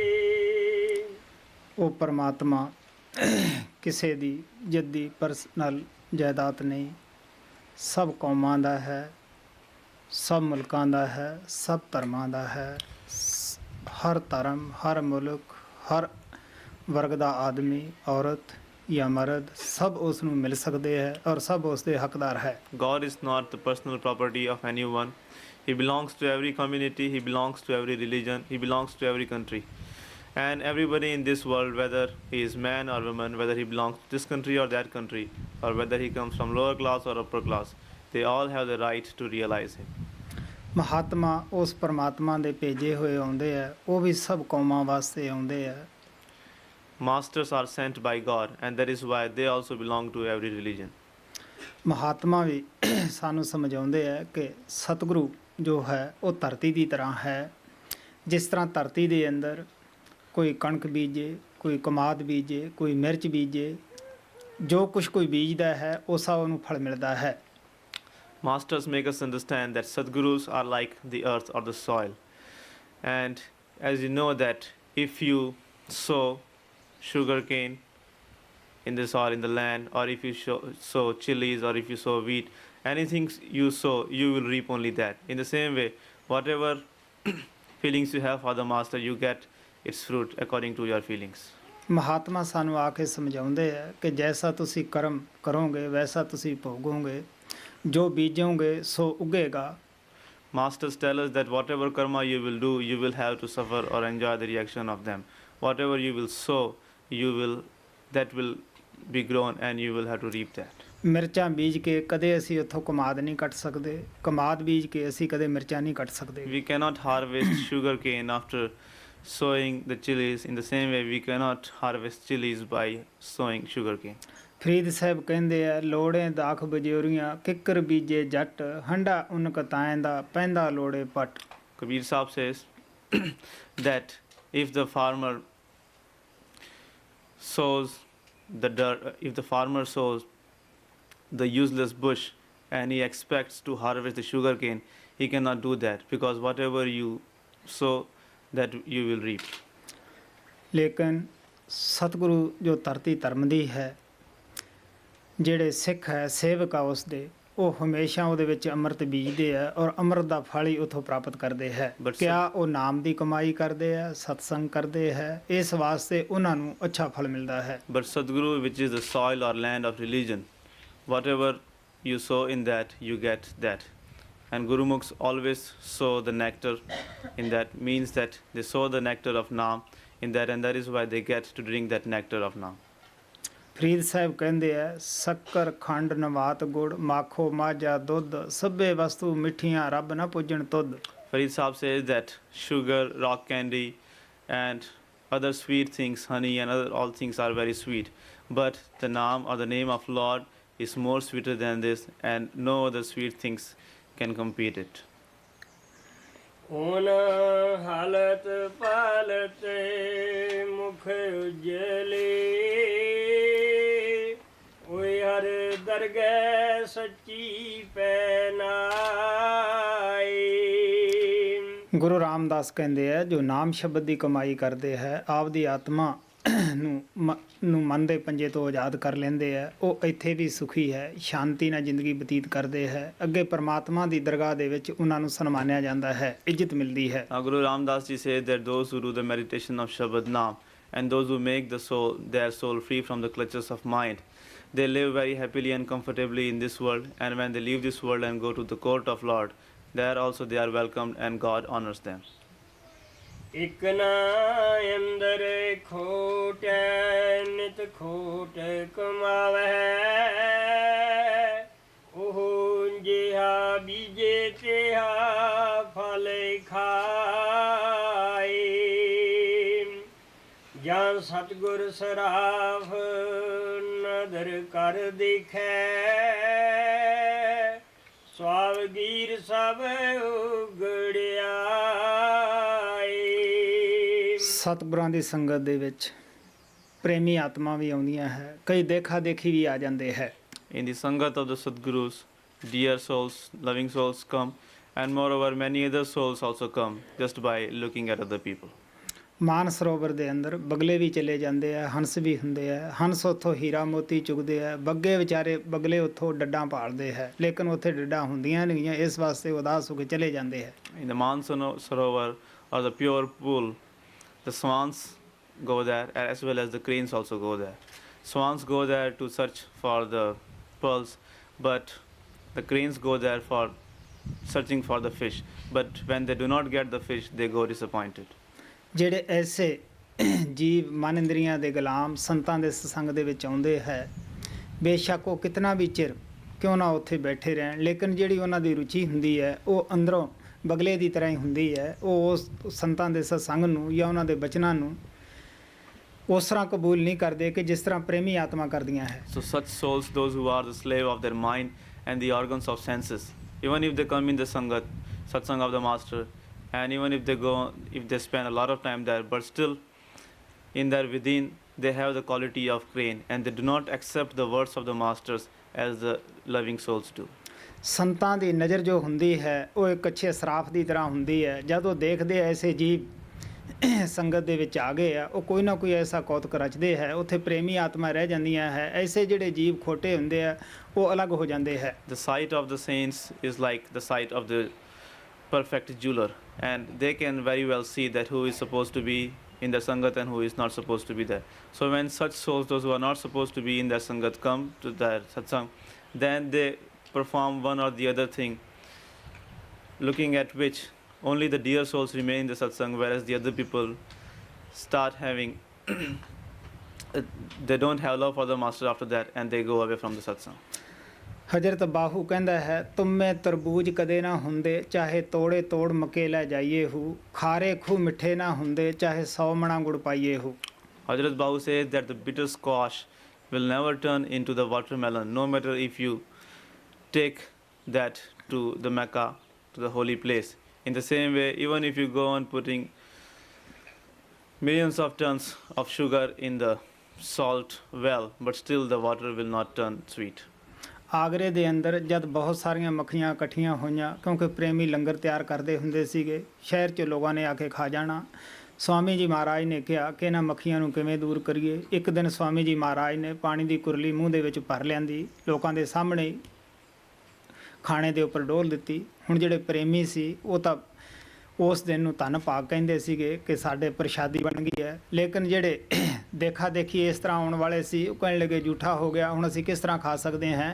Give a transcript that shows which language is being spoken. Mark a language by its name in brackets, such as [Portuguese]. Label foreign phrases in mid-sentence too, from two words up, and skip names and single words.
[Punjabi] ਉਹ ਪਰਮਾਤਮਾ ਕਿਸੇ ਦੀ ਜੱਦੀ ਪਰਸਨਲ ਜਾਇਦਾਦ ਨਹੀਂ ਸਭ ਕੌਮਾਂ ਦਾ ਹੈ ਸਭ ਮੁਲਕਾਂ ਦਾ ਹੈ ਸਭ ਧਰਮਾਂ ਦਾ ਹੈ ਹਰ ਧਰਮ ਹਰ ਮੁਲਕ ਹਰ ਵਰਗ ਦਾ ਆਦਮੀ ਔਰਤ ਜਾਂ ਮਰਦ ਸਭ ਉਸ ਨੂੰ ਮਿਲ ਸਕਦੇ ਹੈ ਔਰ ਸਭ ਉਸ ਦੇ ਹੱਕਦਾਰ ਹੈ [English] God is not the personal property of anyone. He belongs to every community, he belongs to every religion, he belongs to every country. And everybody in this world, whether he is man or woman, whether he belongs to this country or that country, or whether he comes from lower class or upper class, they all have the right to realize him. [Punjabi] ਮਹਾਤਮਾ ਉਸ ਪਰਮਾਤਮਾ ਦੇ ਭੇਜੇ ਹੋਏ ਆਉਂਦੇ ਆ ਉਹ ਵੀ ਸਭ ਕੌਮਾਂ ਵਾਸਤੇ ਆਉਂਦੇ ਆ [English] Masters are sent by God, and that is why they also belong to every religion. [Punjabi] ਮਹਾਤਮਾ ਵੀ ਸਾਨੂੰ ਸਮਝਾਉਂਦੇ ਆ ਕਿ ਸਤਿਗੁਰੂ ਜੋ ਹੈ ਉਹ ਧਰਤੀ ਦੀ ਤਰ੍ਹਾਂ ਹੈ ਜਿਸ ਤਰ੍ਹਾਂ ਧਰਤੀ ਦੇ ਅੰਦਰ ਕੋਈ ਕਣਕ ਬੀਜੇ ਕੋਈ ਕਮਾਦ ਬੀਜੇ ਕੋਈ ਮਿਰਚ ਬੀਜੇ ਜੋ ਕੁਛ ਕੋਈ ਬੀਜਦਾ ਹੈ ਉਸ ਆ ਉਹਨੂੰ ਫਲ ਮਿਲਦਾ ਹੈ [English] Masters make us understand that Sadgurus are like the earth or the soil. And as you know that if you sow sugarcane in the soil, in the land, or if you sow chilies or if you sow wheat, anything you sow, you will reap only that. In the same way, whatever feelings you have for the Master, you get its fruit according to your feelings. [Punjabi] ਮਹਾਤਮਾ ਸਾਨੂੰ ਆ ਕੇ ਸਮਝਾਉਂਦੇ ਆ ਕਿ ਜੈਸਾ ਤੁਸੀਂ ਕਰਮ ਕਰੋਗੇ ਵੈਸਾ ਤੁਸੀਂ ਭੋਗੋਗੇ ਜੋ ਬੀਜੋਗੇ ਸੋ ਉਗੇਗਾ [English] Masters tell us that whatever karma you will do, you will have to suffer or enjoy the reaction of them. Whatever you will sow, that will be grown and you will have to reap that. [Punjabi] ਮਿਰਚਾਂ ਬੀਜ ਕੇ ਕਦੇ ਅਸੀਂ ਉੱਥੋਂ ਕਮਾਦ ਨਹੀਂ ਕੱਟ ਸਕਦੇ ਕਮਾਦ ਬੀਜ ਕੇ ਅਸੀਂ ਕਦੇ ਮਿਰਚਾਂ ਨਹੀਂ ਕੱਟ ਸਕਦੇ [English] We cannot harvest sugarcane after sowing the chilies. In the same way, we cannot harvest chilies by sowing sugarcane. [Punjabi] ਫਰੀਦ ਸਾਹਿਬ ਕਹਿੰਦੇ ਆ ਲੋੜੇ ਦਾਖ ਬਜੋਰੀਆਂ ਕਿੱਕਰ ਬੀਜੇ ਜੱਟ ਹੰਡਾ ਉਨਕ ਤਾਇਂ ਦਾ ਪੈਂਦਾ ਲੋੜੇ ਪੱਟ [English] Kabir Sahib says that if the farmer sows the useless bush and he expects to harvest the sugarcane, he cannot do that because whatever you sow, that you will reap. [Punjabi] ਲੇਕਿਨ ਸਤਿਗੁਰੂ ਜੋ ਧਰਤੀ ਧਰਮ ਦੀ ਹੈ, ਜਿਹੜੇ ਸਿੱਖ ਹੈ ਸੇਵਕ ਆ ਉਸਦੇ, ਉਹ ਹਮੇਸ਼ਾ ਉਹਦੇ ਵਿੱਚ ਅੰਮ੍ਰਿਤ ਬੀਜਦੇ ਆ ਔਰ ਅੰਮ੍ਰਿਤ ਦਾ ਫਲ ਹੀ ਉੱਥੋਂ ਪ੍ਰਾਪਤ ਕਰਦੇ ਹੈ। ਕਿਆ ਉਹ ਨਾਮ ਦੀ ਕਮਾਈ ਕਰਦੇ ਆ, ਸਤਸੰਗ ਕਰਦੇ ਹੈ, ਇਸ ਵਾਸਤੇ ਉਹਨਾਂ ਨੂੰ ਅੱਛਾ ਫਲ ਮਿਲਦਾ ਹੈ। [English] But Sadguru, which is the soil or land of religion, whatever you sow in that, you get that. And Gurumukhs always sow the nectar in that, means that they sow the nectar of Naam in that, and that is why they get to drink that nectar of Naam. [Punjabi] ਫਰੀਦ ਸਾਹਿਬ ਕਹਿੰਦੇ ਆ, ਸ਼ੱਕਰ ਖੰਡ ਨਵਾਤ ਗੁੜ ਮਾਖੋ ਮਾਝਾ ਦੁੱਧ ਸਭੇ ਵਸਤੂ ਮਿੱਠੀਆਂ ਰੱਬ ਨਾ ਪੁੱਜਣ ਤੁਧ। [English] Farid Sahib says that sugar, rock candy, and other sweet things, honey and other all things are very sweet. But the Naam or the name of Lord is more sweeter than this, and no other sweet things can compete it. [Punjabi] ਓਨ ਹਾਲਤ ਪਾਲਤ ਮੁਖ ਉਜਲੇ ਓਏ ਹਰ ਦਰਗਹਿ ਸੱਚੀ ਪੈਨਾਈ। ਗੁਰੂ ਰਾਮਦਾਸ ਕਹਿੰਦੇ ਆ, ਜੋ ਨਾਮ ਸ਼ਬਦ ਦੀ ਕਮਾਈ ਕਰਦੇ ਹੈ, ਆਪਦੀ ਆਤਮਾ ਨੂੰ ਮਨ ਦੇ ਪੰਜੇ ਤੋਂ ਆਜ਼ਾਦ ਕਰ ਲੈਂਦੇ ਆ, ਉਹ ਇੱਥੇ ਵੀ ਸੁਖੀ ਹੈ, ਸ਼ਾਂਤੀ ਨਾਲ ਜ਼ਿੰਦਗੀ ਬਤੀਤ ਕਰਦੇ ਹੈ, ਅੱਗੇ ਪਰਮਾਤਮਾ ਦੀ ਦਰਗਾਹ ਦੇ ਵਿੱਚ ਉਹਨਾਂ ਨੂੰ ਸਨਮਾਨਿਆ ਜਾਂਦਾ ਹੈ, ਇੱਜ਼ਤ ਮਿਲਦੀ ਹੈ। [English] Guru Ramdas ji says that those who do the meditation of Shabad Naam and those who make the soul, their soul free from the clutches of mind, they live very happily and comfortably in this world, and when they leave this world and go to the court of Lord, there also they are welcomed and God honors them. [Punjabi] ਇਕ ਨਾ ਅੰਦਰ ਖੋਟ ਨਿਤ ਖੋਟ ਕਮਾਵੈ ਉਹ ਜਿਹਾ ਬੀਜੇ ਤਿਹਾ ਫਲ ਖਾਏ। ਜਾਂ ਸਤਿਗੁਰ ਸਰਾਫ ਨਦਰ ਕਰ ਦੇਖੈ ਸਵਾਵਗੀਰ ਸਭ ਉਗੜਿਆ। ਸਤਿਗੁਰਾਂ ਦੀ ਸੰਗਤ ਦੇ ਵਿੱਚ ਪ੍ਰੇਮੀ ਆਤਮਾ ਵੀ ਆਉਂਦੀਆਂ ਹੈ, ਕਈ ਦੇਖਾ ਦੇਖੀ ਵੀ ਆ ਜਾਂਦੇ ਹੈ। [English] In the Sangat of the Sadgurus, dear souls, loving souls come, and moreover many other souls also come just by looking at other people. [Punjabi] ਮਾਨ ਸਰੋਵਰ ਦੇ ਅੰਦਰ ਬਗਲੇ ਵੀ ਚਲੇ ਜਾਂਦੇ ਆ, ਹੰਸ ਵੀ ਹੁੰਦੇ ਆ, ਹੰਸ ਉੱਥੋਂ ਹੀਰਾ ਮੋਤੀ ਚੁਗਦੇ ਆ, ਬੱਗੇ ਵਿਚਾਰੇ ਬਗਲੇ ਉੱਥੋਂ ਡੱਡਾਂ ਭਾਲਦੇ ਹੈ, ਲੇਕਿਨ ਉੱਥੇ ਡੱਡਾਂ ਹੁੰਦੀਆਂ ਨਹੀਂ, ਇਸ ਵਾਸਤੇ ਉਦਾਸ ਹੋ ਕੇ ਚਲੇ ਜਾਂਦੇ ਹੈ। [English] In the Man Sarovar or the pure pool, the swans go there as well as the cranes also go there. Swans go there to search for the pearls, but the cranes go there for searching for the fish. But when they do not get the fish, they go disappointed. [Punjabi] ਜਿਹੜੇ ਐਸੇ ਜੀਵ ਮਨ ਇੰਦਰੀਆਂ ਦੇ ਗੁਲਾਮ ਸੰਤਾਂ ਦੇ ਸਤਸੰਗ ਦੇ ਵਿੱਚ ਆਉਂਦੇ ਹੈ, ਬੇਸ਼ੱਕ ਉਹ ਕਿਤਨਾ ਵੀ ਚਿਰ ਕਿਉਂ ਨਾ ਉੱਥੇ ਬੈਠੇ ਰਹਿਣ, ਲੇਕਿਨ ਜਿਹੜੀ ਉਹਨਾਂ ਦੀ ਰੁਚੀ ਹੁੰਦੀ ਹੈ ਉਹ ਅੰਦਰੋਂ ਬਗਲੇ ਦੀ ਤਰ੍ਹਾਂ ਹੀ ਹੁੰਦੀ ਹੈ। ਉਹ ਉਸ ਸੰਤਾਂ ਦੇ ਸਤਸੰਗ ਨੂੰ ਜਾਂ ਉਹਨਾਂ ਦੇ ਬਚਨਾਂ ਨੂੰ ਉਸ ਤਰ੍ਹਾਂ ਕਬੂਲ ਨਹੀਂ ਕਰਦੇ ਕਿ ਜਿਸ ਤਰ੍ਹਾਂ ਪ੍ਰੇਮੀ ਆਤਮਾ ਕਰਦੀਆਂ ਹੈ। [English] So such souls, those who are the slave of their mind and the organs of senses, even if they come in the Sangat, Satsang of the Master, and even if they go, if they spend a lot of time there, but still in their within they have the quality of crane, and they do not accept the words of the Masters as the loving souls do. [Punjabi] ਸੰਤਾਂ ਦੀ ਨਜ਼ਰ ਜੋ ਹੁੰਦੀ ਹੈ ਉਹ ਇੱਕ ਅੱਛੇ ਸਰਾਫ ਦੀ ਤਰ੍ਹਾਂ ਹੁੰਦੀ ਹੈ। ਜਦੋਂ ਦੇਖਦੇ ਐਸੇ ਜੀਵ ਸੰਗਤ ਦੇ ਵਿੱਚ ਆ ਗਏ ਆ, ਉਹ ਕੋਈ ਨਾ ਕੋਈ ਐਸਾ ਕੌਤਕ ਰਚਦੇ ਹੈ, ਉੱਥੇ ਪ੍ਰੇਮੀ ਆਤਮਾ ਰਹਿ ਜਾਂਦੀਆਂ ਹੈ। ਐਸੇ ਜਿਹੜੇ ਜੀਵ ਖੋਟੇ ਹੁੰਦੇ ਆ ਉਹ ਅਲੱਗ ਹੋ ਜਾਂਦੇ ਹੈ। [English] The sight of the saints is like the sight of the perfect jeweler, and they can very well see that who is supposed to be in their sangat and who is not supposed to be there. So when such souls, those who are not supposed to be in their sangat, come to their satsang, then they perform one or the other thing, looking at which only the dear souls remain in the satsang, whereas the other people start having they don't have love for the master after that, and they go away from the satsang. [Punjabi] ਹਜ਼ਰਤ ਬਾਹੂ ਕਹਿੰਦਾ ਹੈ, ਤੁਮੇ ਤਰਬੂਜ ਕਦੇ ਨਾ ਹੁੰਦੇ, ਚਾਹੇ ਤੋੜੇ ਤੋੜ ਮਕੇ ਲੈ ਜਾਈਏ ਹੂ, ਖਾਰੇ ਖੂ ਮਿੱਠੇ ਨਾ ਹੁੰਦੇ, ਚਾਹੇ 100 ਮਣਾ ਗੁੜ ਪਾਈਏ ਹੂ। [English] Hazrat Bahu says that the bitter squash will never turn into the watermelon, no matter if you take that to the Mecca, to the holy place. In the same way, even if you go on putting millions of tons of sugar in the salt well, but still the water will not turn sweet. [Punjabi] ਆਗਰੇ ਦੇ ਅੰਦਰ ਜਦ ਬਹੁਤ ਸਾਰੀਆਂ ਮੱਖੀਆਂ ਇਕੱਠੀਆਂ ਹੋਈਆਂ, ਕਿਉਂਕਿ ਪ੍ਰੇਮੀ ਲੰਗਰ ਤਿਆਰ ਕਰਦੇ ਹੁੰਦੇ ਸੀਗੇ, ਸ਼ਹਿਰ 'ਚ ਲੋਕਾਂ ਨੇ ਆ ਕੇ ਖਾ ਜਾਣਾ, ਸਵਾਮੀ ਜੀ ਮਹਾਰਾਜ ਨੇ ਕਹਾ ਕਿ ਇਨ੍ਹਾਂ ਮੱਖੀਆਂ ਨੂੰ ਕਿਵੇਂ ਦੂਰ ਕਰੀਏ। ਇੱਕ ਦਿਨ ਸਵਾਮੀ ਜੀ ਮਹਾਰਾਜ ਨੇ ਪਾਨੀ ਕੀ ਕੁਰਲੀ ਮੂੰਹ ਦੇ ਵਿੱਚ ਭਰ ਲਿਆਂਦੀ, ਲੋਕਾਂ ਦੇ ਸਾਹਮਣੇ ਖਾਣੇ ਦੇ ਉੱਪਰ ਡੋਲ੍ਹ ਦਿੱਤੀ। ਹੁਣ ਜਿਹੜੇ ਪ੍ਰੇਮੀ ਸੀ ਵੋ ਤਾਂ ਉਸ ਦਿਨ ਨੂੰ ਧੰਨ ਭਾਗ ਕਹਿੰਦੇ ਸੀਗੇ ਕਿ ਸਾਡੇ ਪ੍ਰਸ਼ਾਦੀ ਬਣ ਗਈ ਹੈ, ਲੇਕਿਨ ਜਿਹੜੇ ਦੇਖਾ ਦੇਖੀ ਇਸ ਤਰ੍ਹਾਂ ਆਉਣ ਵਾਲੇ ਸੀ ਵੋ ਕਹਿਣ ਲੱਗੇ ਝੂਠਾ ਹੋ ਗਿਆ, ਹੁਣ ਅਸੀਂ ਕਿਸ ਤਰ੍ਹਾਂ ਖਾ ਸਕਤੇ ਹੈਂ।